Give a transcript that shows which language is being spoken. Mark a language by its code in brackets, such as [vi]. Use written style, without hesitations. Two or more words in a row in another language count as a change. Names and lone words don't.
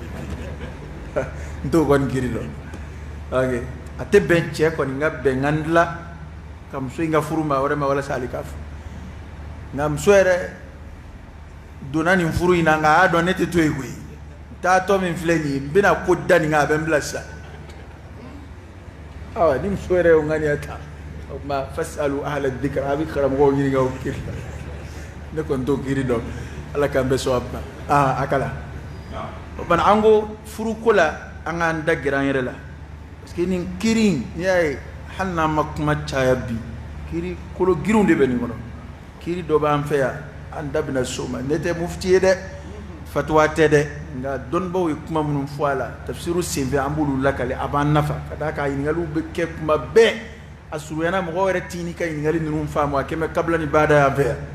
[bm] n t'o kɔni kiri dɔn ok a tɛ bɛn cɛ kɔni ka bɛnkan dilan ka muso in ka furu maa wɛrɛ ma walasa ale k'a furu nka muso yɛrɛ donna nin furu in na nka a y'a dɔn ne tɛ to yen koyi taatɔ min filɛ nin ye n bɛna ko da nin kan a bɛ n bila sisan awa ni muso yɛrɛ y'o ŋaniya ta o tuma [ar] فاسألوا أهل الذكر [bm] a bɛ karamɔgɔw ɲininka o kiri la ne kɔni t'o kiri dɔn ala k'an bɛ sɔn a ma a kala o tuma an ko furuko la an k'an da gɛrɛ an yɛrɛ la parce que nin kiri in n'i y'a ye hali n'an ma kuma caya bi kiri kolo girinw de bɛ nin kɔnɔ kiri dɔ b'an fɛ yan an da bɛna so ma ne tɛ mufti ye dɛ fatuwa tɛ dɛ nka dɔnnibaw ye kuma minnu fɔ a la tafsiru senfɛ an b'olu lakale a b'an nafa ka d'a kan ɲininkaliw bɛ kɛ kuma bɛɛ a surunyana mɔgɔ yɛrɛ t'i ni ka ɲininkali ninnu faamu a kɛ mɛ kabila ni baada y'an fɛ yan